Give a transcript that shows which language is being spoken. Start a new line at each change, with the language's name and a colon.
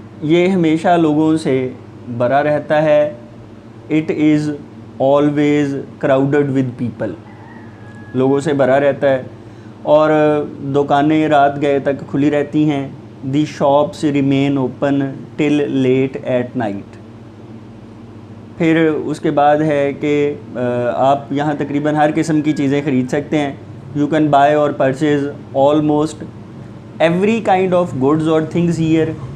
Urdu: یہ ہمیشہ لوگوں سے بھرا رہتا ہے.
English: It is always crowded with people.
Urdu: لوگوں سے بھرا رہتا ہے اور دکانیں رات گئے تک کھلی رہتی ہیں.
English: The shops remain open till late at night.
Urdu: پھر اس کے بعد ہے کہ آپ یہاں تقریباً ہر قسم کی چیزیں خرید سکتے ہیں.
English: You can buy or purchase almost every kind of goods or things here.